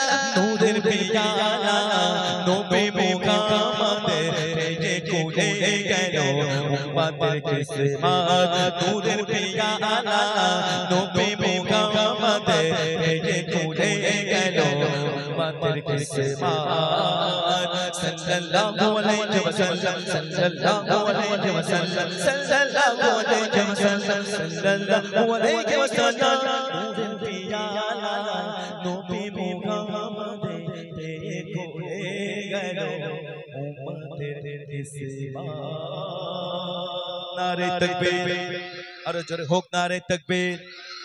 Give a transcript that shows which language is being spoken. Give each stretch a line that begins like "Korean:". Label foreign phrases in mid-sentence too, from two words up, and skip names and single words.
Bangla: নূরের পিয়ালা নবী মুহাম্মদ, পেয়ে কূলে গেল উম্মতের কিসমত. নূরের পিয়ালা নবী মুহাম্মদ, পেয়ে কূলে গেল উম্মতের কিসমত.
Arabic: صلى الله عليه وسلم، صلى الله عليه وسلم، صلى الله عليه وسلم، صلى الله عليه وسلم.
Bangla: নূরের পিয়ালা নবী মুহাম্মদ, পেয়ে কূলে গেল উম্মতের কিসমত.
Urdu: نعرۂ تکبیر,
Bangla: আরে জোরে হোক
Urdu: نعرۂ تکبیر.